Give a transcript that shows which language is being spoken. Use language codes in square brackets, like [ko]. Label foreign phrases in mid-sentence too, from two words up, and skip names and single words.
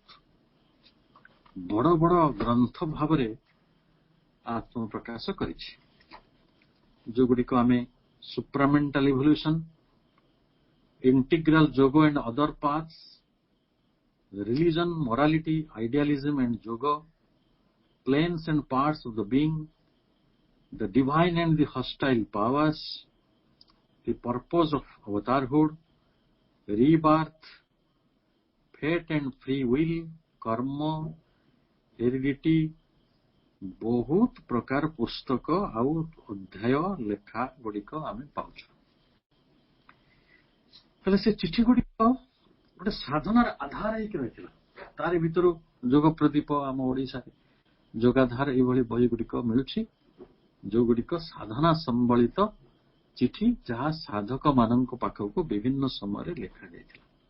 [or] ବଡ ବଡ ଗ୍ରନ୍ଥ ଭାବରେ ଆତ୍ମପ୍ରକାଶ କରିଛି, ଯୋଉଗୁଡିକ ଆମେ ସୁପ୍ରାମେଣ୍ଟାଲ ଇଭଲ୍ୟୁସନ, ଇଣ୍ଟିଗ୍ରାଲ ଯୋଗ ଆଣ୍ଡ ଅଦର ପାଥ୍ସ, ରିଲିଜନ, ମୋରାଲିଟି, ଆଇଡିଆଲିଜମ ଆଣ୍ଡ ଯୋଗ, planes and parts of the being, the divine and the hostile powers, the purpose of avatarhood, rebirth, fate and free will, karma, heredity, ବହୁତ ପ୍ରକାର ପୁସ୍ତକ ଆଉ ଅଧ୍ୟାୟ ଲେଖା ଗୁଡିକ ଆମେ ପାଉଛୁ। ତାହେଲେ ସେ ଚିଠି ଗୁଡିକ ଗୋଟେ ସାଧନାର ଆଧାର ହେଇକି ରହିଥିଲା। ତାରି ଭିତରୁ ଯୋଗ ପ୍ରଦୀପ ଆମ ଓଡିଶାରେ ଯୋଗାଧାର ଏଇଭଳି ବହି ଗୁଡିକ ମିଳୁଛି, ଯୋଉଗୁଡିକ ସାଧନା ସମ୍ବଳିତ ଚିଠି, ଯାହା ସାଧକ ମାନଙ୍କ ପାଖକୁ ବିଭିନ୍ନ ସମୟରେ ଲେଖାଯାଇଥିଲା।